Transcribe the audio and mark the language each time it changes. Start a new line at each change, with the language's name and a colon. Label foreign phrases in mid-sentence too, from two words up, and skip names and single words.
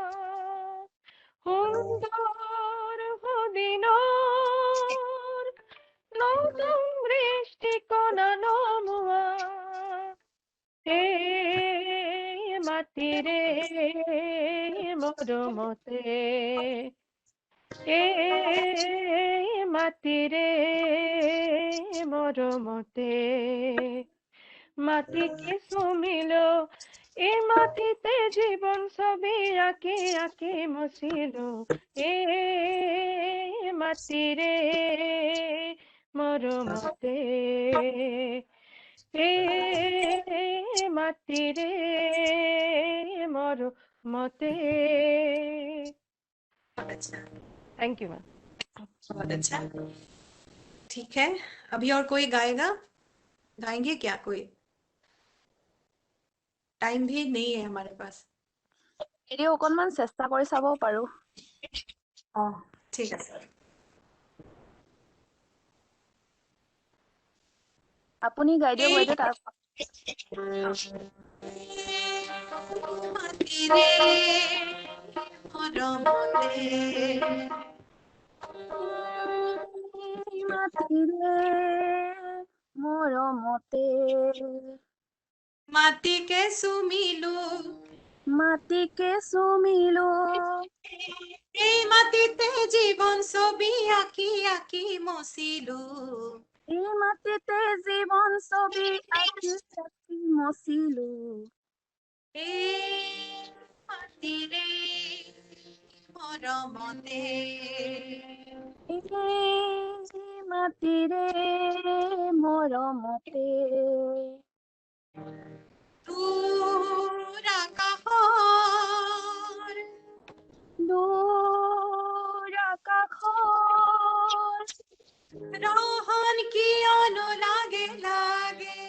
Assamese: সুন্দৰ সুদিনৰ নতুন দৃষ্টিকোণ নমোৱা এই মাটিৰে মৰমতে এই মাটিৰে মৰমতে মাটিকে চুমিলো এই মাটিতে জীবন ছবি আঁকি আঁকি মুছিলো এই মাটিৰে মৰমতে এই মাটিৰে মৰমতে
English: thank you ma'am
Hindi: बहुत अच्छा ठीक है अभी और कोई गाएगा गाएंगे क्या कोई टाइम भी नहीं है हमारे पास
Assamese: এৰি অকনমান চেষ্টা কৰি চাব পাৰো ঠিক আছে আপুনি গাই দিয়ক বাইদেউ তাৰ মৰমতে মাটিকে চুমিলো এই মাটিতে জীবন ছবি আঁকি আঁকি মচিলো এই মাটিতে জীবন ছবি আঁকি আঁকি মচিলো এই মাটিৰে মৰমতে মাটিৰে মৰমতে দূৰ আকাশৰ ৰহন কিয়নো লাগে লাগে